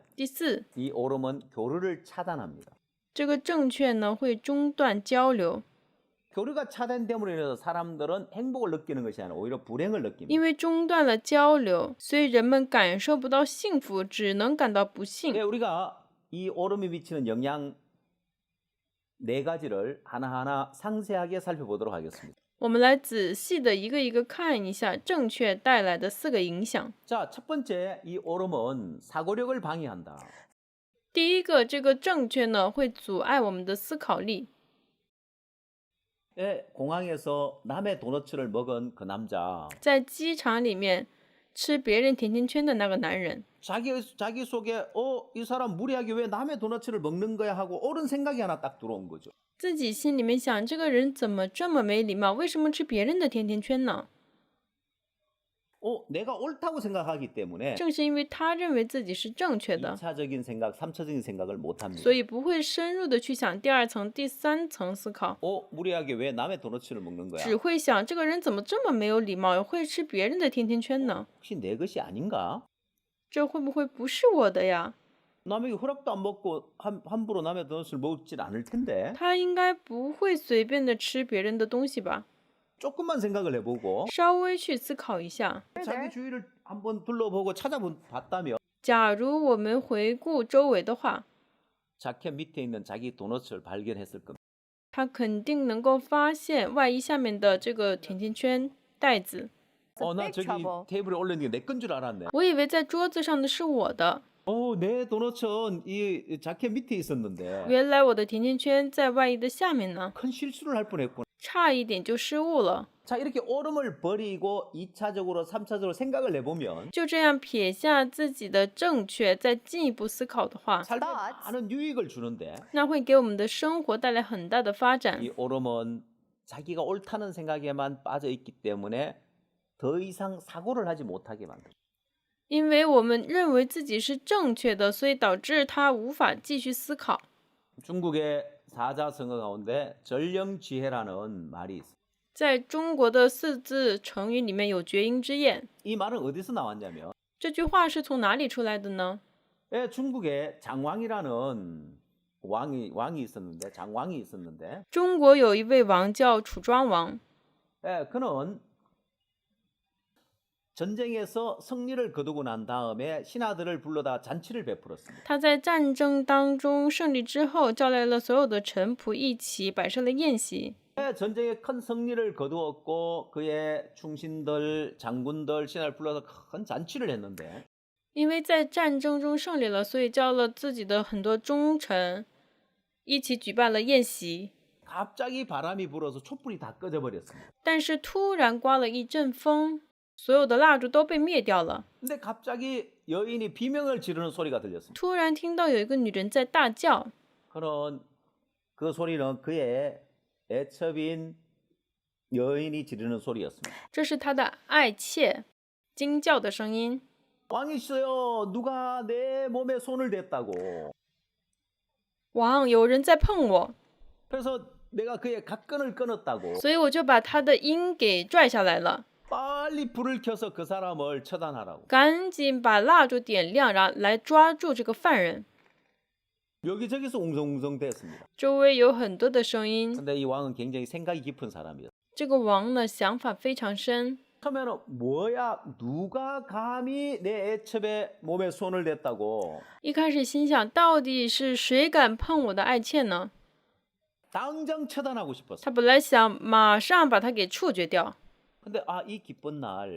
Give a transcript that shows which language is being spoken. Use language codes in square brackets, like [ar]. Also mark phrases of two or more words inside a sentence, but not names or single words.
[zh] 第四， [ko] 이 옳음은 교류를 차단합니다. [zh] 这个正确呢会中断交流， [ko] 교류가 차단됨으로 인해서 사람들은 행복을 느끼는 것이 아니라 오히려 불행을 느낍니다. [zh] 因为中断了交流，所以人们感受不到幸福，只能感到不幸。 [ko] 우리가 이 옳음이 미치는 영향 4가지를 하나하나 상세하게 살펴보도록 하겠습니다. [zh] 我们来仔细的一个一个看一下正确带来的4个影响。 [ko] 자, 첫 번째, 이 옳음은 사고력을 방해한다. [zh] 第一个，这个正确呢会阻碍我们的思考力。 [ko] 공항에서 남의 도너츠를 먹은 그 남자, [zh] 在机场里面吃别人甜甜圈的那个男人， [ko] 자기 속에 이 사람 무리하게 왜 남의 도너츠를 먹는 거야 하고 옳은 생각이 하나 딱 들어온 거죠. [zh] 自己心里面想，这个人怎么这么没礼貌？为什么吃别人的甜甜圈呢？ [ko] 내가 옳다고 생각하기 때문에 [zh] 正是因为他认为自己是正确的， [ko] 2차적인 생각, 3차적인 생각을 못 합니다. [zh] 所以不会深入的去想第二层、第三层思考， [ko] 무리하게 왜 남의 도너츠를 먹는 거야? [zh] 只会想这个人怎么这么没有礼貌，会吃别人的甜甜圈呢？ [ko] 혹시 내 것이 아닌가? [zh] 这会不会不是我的呀？ [ko] 남에게 허락도 안 먹고 함부로 남의 도너츠를 먹질 않을 텐데 [zh] 他应该不会随便的吃别人的东西吧？ [ko] 조금만 생각을 해보고 [zh] 稍微去思考一下， [ko] 자기 주위를 한번 둘러보고 찾아봤다면 [zh] 假如我们回顾周围的话， [ko] 자켓 밑에 있는 자기 도넛을 발견했을 겁니다. [zh] 他肯定能够发现外衣下面的这个甜甜圈袋子。 [ko] 나 [en] big [ko] 저기 [en] trouble. [ko] 테이블에 올려놓은 게 내 건 줄 알았네. [zh] 我以为在桌子上的是我的， [ko] 내 도넛은 이 자켓 밑에 있었는데 [zh] 原来我的甜甜圈在外衣的下面呢， [ko] 큰 실수를 할 뻔했구나. [zh] 差一点就失误了。 [ko] 자, 이렇게 옳음을 버리고 2차적으로 3차적으로 생각을 내보면 [zh] 就这样撇下自己的正确，再进一步思考的话， [ko] 삶에 [en] Thoughts. [ko] 많은 유익을 주는데 [zh] 那会给我们的生活带来很大的发展。 [ko] 이 옳음은 자기가 옳다는 생각에만 빠져 있기 때문에 더 이상 사고를 하지 못하게 만듭니다. [zh] 因为我们认为自己是正确的，所以导致他无法继续思考。 [ko] 중국의 사자성어 가운데 전령지혜라는 말이 있습니다. [zh] 在中国的四字成语里面有绝音之宴， [ko] 이 말은 어디서 나왔냐면 [zh] 这句话是从哪里出来的呢？ [ko] 중국에 장왕이라는 왕이 있었는데 장왕이 있었는데 [zh] 中国有一位王叫楚庄王， [ko] 그는 전쟁에서 승리를 거두고 난 다음에 신하들을 불러다 잔치를 베풀었습니다. [zh] 他在战争当中胜利之后，叫来了所有的臣仆一起摆设了宴席。 [ko] 전쟁에 큰 승리를 거두었고 그의 충신들, 장군들, 신하를 불러서 큰 잔치를 했는데 [zh] 因为在战争中胜利了，所以叫了自己的很多忠臣一起举办了宴席。 [ko] 갑자기 바람이 불어서 촛불이 다 꺼져 버렸습니다. [zh] 但是突然刮了一阵风，所有的蜡烛都被灭掉了。 [ko] 근데 갑자기 여인이 비명을 지르는 소리가 들렸습니다. [zh] 突然听到有一个女人在大叫， [ko] 그는 그 소리는 그의 애첩인 여인이 지르는 소리였습니다. [zh] 这是他的爱妾惊叫的声音。 [ko] 왕이시여, 누가 내 몸에 손을 댔다고. [zh] 王，有人在碰我， [ko] 그래서 내가 그의 각근을 끊었다고. [zh] 所以我就把他的音给拽下来了。 [ko] 빨리 불을 켜서 그 사람을 처단하라고. [zh] 赶紧把蜡烛点亮，然后来抓住这个犯人。 [ko] 여기저기서 웅성웅성 됐습니다. [zh] 周围有很多的声音。 [ko] 근데 이 왕은 굉장히 생각이 깊은 사람이었어요. [zh] 这个王呢，想法非常深。 [ko] 처음에는 뭐야, 누가 감히 내 애첩에 몸에 손을 댔다고. [zh] 一开始心想，到底是谁敢碰我的爱妾呢？ [ko] 당장 처단하고 싶었어. [zh] 他本来想马上把他给处决掉， [ko] 근데 이 기쁜 날